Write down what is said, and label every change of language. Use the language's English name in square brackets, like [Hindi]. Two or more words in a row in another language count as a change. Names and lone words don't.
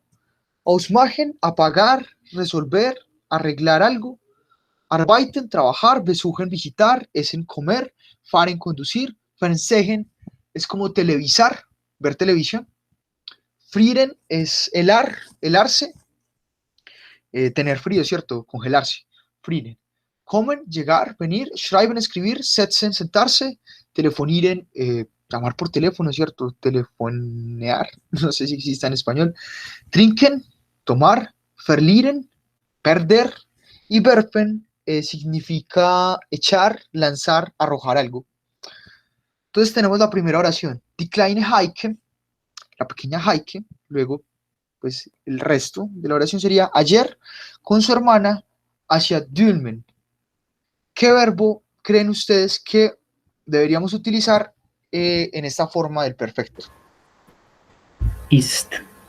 [Spanish] Ausmachen, apagar, resolver, arreglar algo. Arbeiten, trabajar. Besuchen, visitar. Essen, comer. Fahren, conducir. Fernsehen es como televisar, ver televisión. Frieren es helarse. Tener frío, ¿cierto? Congelarse. Frieren. Kommen, llegar, venir. Schreiben, escribir. Setzen, sentarse. Telefonieren, llamar por teléfono, ¿cierto? Telefonear, no sé si existe en español. Trinken, tomar. Verlieren, perder. Y werfen significa echar, lanzar, arrojar algo. Entonces tenemos la primera oración. [German] Die kleine Heike, [Spanish] la pequeña Heike. Luego, pues el resto de la oración sería ayer con su hermana hacia Dülmen. ¿Qué verbo creen ustedes que deberíamos utilizar en esta forma del perfecto? Ist.